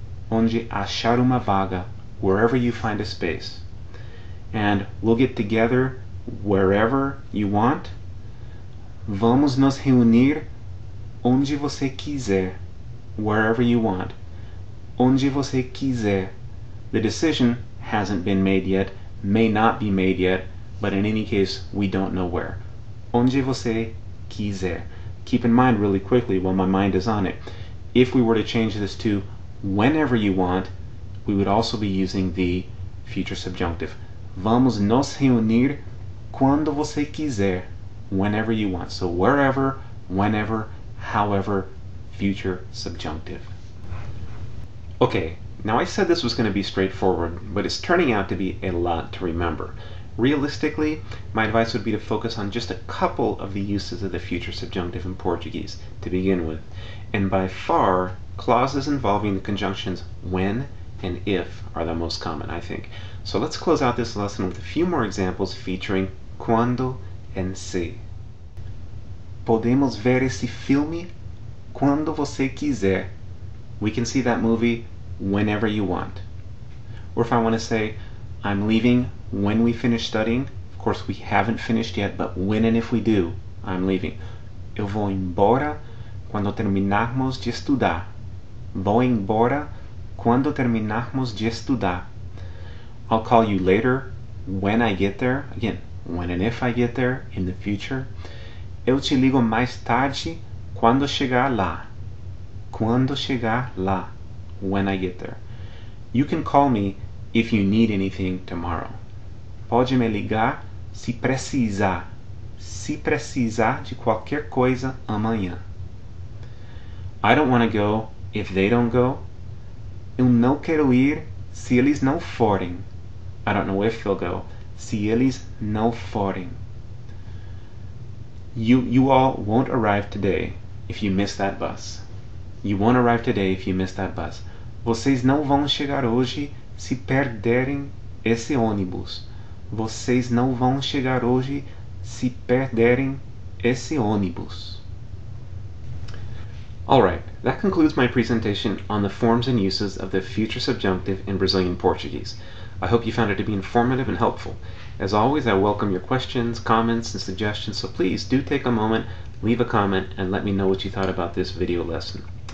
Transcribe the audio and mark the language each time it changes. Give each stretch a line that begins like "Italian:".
Portuguese: Onde achar uma vaga,
English: wherever you find a space. And we'll get together wherever you want.
Portuguese: Vamos nos reunir onde você quiser,
English: wherever you want.
Portuguese: Onde você quiser.
English: The decision hasn't been made yet, may not be made yet, but in any case, we don't know where.
Portuguese: Onde você quiser.
English: Keep in mind really quickly while my mind is on it, if we were to change this to whenever you want, we would also be using the future subjunctive.
Portuguese: Vamos nos reunir quando você quiser,
English: whenever you want. So wherever, whenever, however, future subjunctive. Okay, now I said this was going to be straightforward, but it's turning out to be a lot to remember. Realistically, my advice would be to focus on just a couple of the uses of the future subjunctive in Portuguese to begin with. And by far, clauses involving the conjunctions when and if are the most common, I think. So let's close out this lesson with a few more examples featuring quando and se.
Portuguese: Podemos ver esse filme quando você quiser.
English: We can see that movie whenever you want. Or if I want to say, I'm leaving when we finish studying. Of course, we haven't finished yet, but when and if we do, I'm leaving.
Portuguese: Eu vou embora quando terminarmos de estudar. Vou embora quando terminarmos de estudar.
English: I'll call you later when I get there. Again, when and if I get there in the future.
Portuguese: Eu te ligo mais tarde quando chegar lá. Quando chegar lá.
English: When I get there. You can call me if you need anything tomorrow.
Portuguese: Pode me ligar se precisar. Se precisar de qualquer coisa amanhã.
English: I don't want to go if they don't go.
Portuguese: Eu não quero ir se eles não forem.
English: I don't know if they'll go.
Portuguese: Se eles não forem.
English: You all won't arrive today if you miss that bus. You won't arrive today if you miss that bus.
Portuguese: Vocês não vão chegar hoje se perderem esse ônibus. Vocês não vão chegar hoje se perderem esse ônibus.
English: Alright, that concludes my presentation on the forms and uses of the future subjunctive in Brazilian Portuguese. I hope you found it to be informative and helpful. As always, I welcome your questions, comments, and suggestions, so please do take a moment, leave a comment, and let me know what you thought about this video lesson.